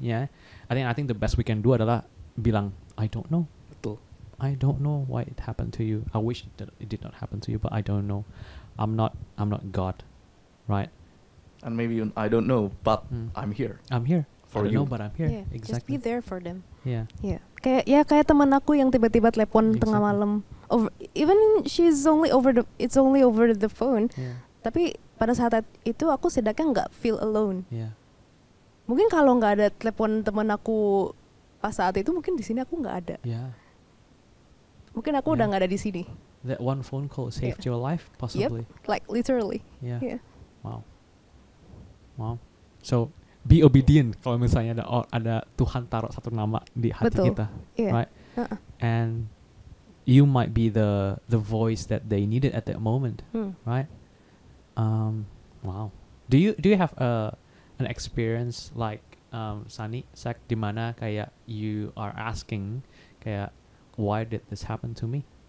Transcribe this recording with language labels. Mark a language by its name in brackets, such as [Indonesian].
[English] Yeah, I think the best we can do [Indonesian] adalah bilang [English] I don't know. [Indonesian] Betul. [English] I don't know why it happened to you. I wish it did not happen to you, but I don't know. I'm not God, right? And maybe I don't know, but I'm here. I'm here. For I don't you. know, but I'm here. Yeah, Exactly. just be there for them. Yeah. Yeah. [Indonesian] Kayak teman aku yang tiba-tiba telepon tengah malam. [English] Even it's only over the phone. Yeah. [Indonesian] Tapi pada saat itu aku setidaknya nggak feel alone. [English] Yeah. [Indonesian] Mungkin kalau nggak ada telepon teman aku pas saat itu, mungkin di sini aku nggak ada. [English] Yeah. [Indonesian] Mungkin aku udah nggak ada di sini. [English] That one phone call saved your life, possibly. Yep, like literally. Yeah. Yeah. Wow. So be obedient [Indonesian] kalau misalnya ada Tuhan taruh satu nama di hati Betul. kita, [English] Yeah. right? And you might be the voice that they needed at that moment, right? Wow. Do you have an experience like Sunny, Zach, [Indonesian] di mana kayak [English] you are asking kayak why did this happen to me?